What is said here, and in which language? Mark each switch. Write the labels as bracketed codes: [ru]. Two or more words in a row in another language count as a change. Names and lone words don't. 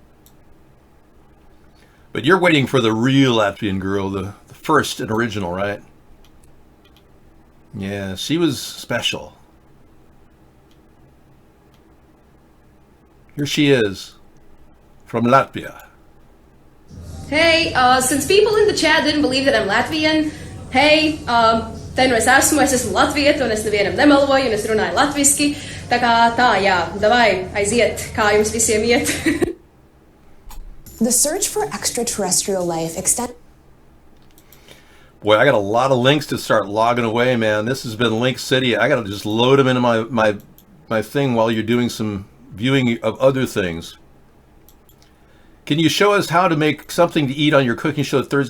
[en] But you're waiting for the real Latvian girl, the first and original, right? Yeah, she was special. Here she is, from Latvia. Hey, since people in the chat didn't believe that I'm Latvian, hey, [lv] te nu es esmu latvieta, un es nevienam nemeloju, un es runāju latviski, tā kā tā, jā, davai, aiziet, kā jums visiem iet. [en] The search for extraterrestrial life extends. Boy, I got a lot of links to start logging away, man. This has been Link City. I got to just load them into my thing while you're doing some viewing of other things. Can you show us how to make something to eat on your cooking show Thursday?